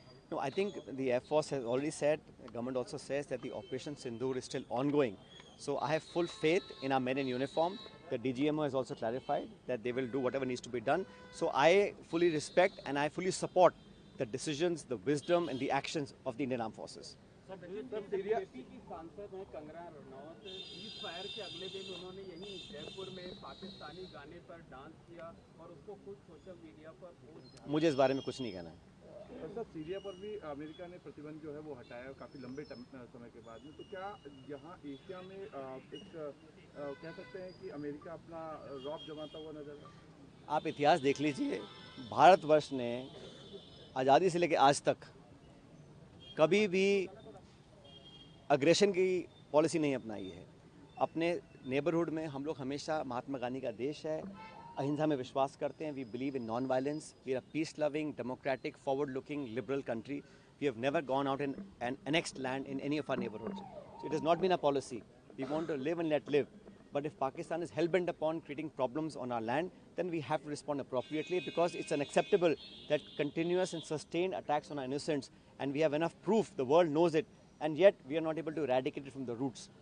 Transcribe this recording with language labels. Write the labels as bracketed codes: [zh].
[en] No, I think the Air Force has already said, the government also says that the Operation Sindoor is still ongoing. So I have full faith in our men in uniform. The DGMO has also clarified that they will do whatever needs to be done. So I fully respect and I fully support the decisions, the wisdom and the actions of the Indian Armed Forces. [hi] BJP की सांसद हैं Kangana Ranaut, cease fire के अगले दिन उन्होंने यहीं जयपुर में पाकिस्तानी गाने पर डांस किया और उसको खुद सोशल मीडिया पर पोस्ट। मुझे इस बारे में कुछ नहीं कहना है। सर, सीरिया पर भी अमेरिका ने प्रतिबंध जो है वो हटाया काफ़ी लंबे समय के बाद में, तो क्या यहाँ एशिया में एक कह सकते हैं कि अमेरिका अपना रौब जमाता हुआ नजर है? आप इतिहास देख लीजिए, भारतवर्ष ने आज़ादी से लेकर आज तक कभी भी अग्रेशन की पॉलिसी नहीं अपनाई है। अपने नेबरहुड में हम लोग हमेशा महात्मा गांधी का देश है, अहिंसा में विश्वास करते हैं। [en] We believe in non violence, we are peace loving, democratic, forward looking, liberal country. We have never gone out in an annexed land in any of our neighborhoods. So it has not been a policy. We want to live and let live. But if Pakistan is hell-bent upon creating problems on our land, then we have to respond appropriately, because it's unacceptable that continuous and sustained attacks on our innocents, and we have enough proof, the world knows it, and yet we are not able to eradicate it from the roots.